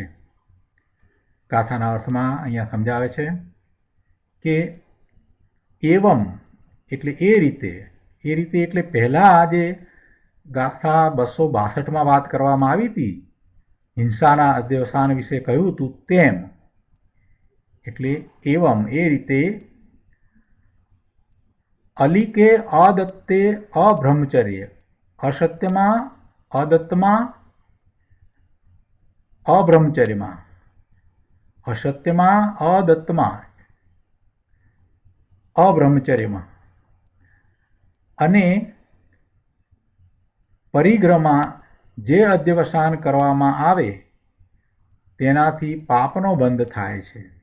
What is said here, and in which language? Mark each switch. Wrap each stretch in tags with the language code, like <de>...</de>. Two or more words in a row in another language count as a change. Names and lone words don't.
<gu>ગાથાના અર્થમાં અહીંયા સમજાવે છે કે એવમ એટલે એ રીતે એટલે પહેલા જે ગાથા 262 વાત કરવામાં આવી હતી, હિંસાના અધ્યવસાન વિશે કહ્યું હતું તેમ, એટલે એવમ એ રીતે</gu> <sa>अलिके अदत्ते अब्रह्मचर्य,</sa> <gu>અસત્યમાં અદત્તમાં અબ્રહ્મચર્યમાં, અસત્યમાં અદત્તમાં અબ્રહ્મચર્યમાં અને પરિગ્રહમાં જે અધ્યવસાન કરવામાં આવે તેનાથી પાપનો બંધ થાય છે.</gu>